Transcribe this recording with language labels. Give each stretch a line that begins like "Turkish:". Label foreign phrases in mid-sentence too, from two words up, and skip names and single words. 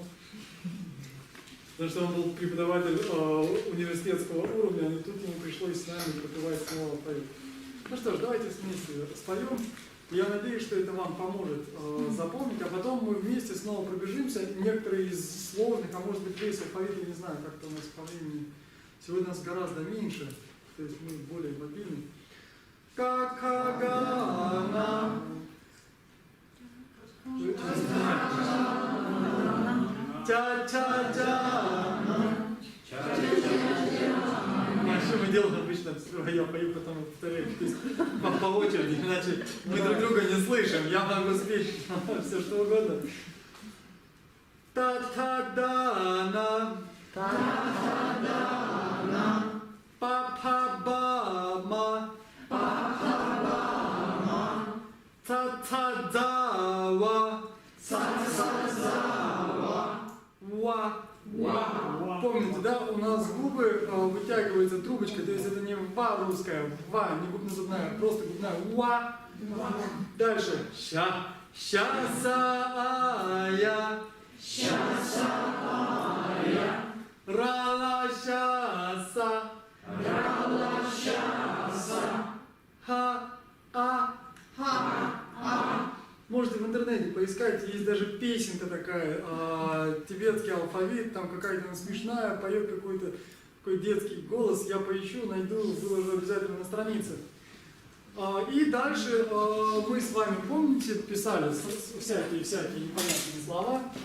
Russian: Потому что он был преподаватель университетского уровня, и тут ему пришлось с нами пропевать снова алфавит. Ну что ж, давайте вместе споем. Я надеюсь, что это вам поможет запомнить, а потом мы вместе снова пробежимся. Некоторые из сложных, а может быть весь алфавит, я не знаю, как-то у нас по времени. Сегодня нас гораздо меньше, то есть мы более мобильны.
Tibetan: ཀ་ཁ་ག་ང། ཅ་ཆ་ཇ.
Russian: А что мы делаем обычно? Я пою, потом повторяю. То есть по очереди, иначе мы друг друга не слышим. Я могу спеть все что угодно.
Tibetan: ཏ་ཐ་ད་ན. ཏ་ཐ་ད་ན། པ་ཕ་བ་མ. པ་ཕ་བ་མ. ཙ་ཚ་ཛ་ཝ. ཙ་ཚ་ཛ་ཝ། ཝ.
Russian: Помните, да, у нас губы вытягиваются трубочкой, то есть это не ва русская, ва, не губно-зубная, просто губная, уа. Дальше. Ща,
Tibetan: ཞ་ཟ་འ་ཡ. ཞ་ཟ་འ་ཡ། ར་ལ་ཤ་ས. ར་ལ་ཤ་ས། ཧ་ཨ་ཧ་ཨ.
Russian: Можете в интернете поискать, есть даже песенка такая, тибетский алфавит, там какая-то смешная, поет какой-то такой детский голос, я поищу, найду, выложу обязательно на странице. И дальше мы с вами, помните, писали всякие непонятные слова.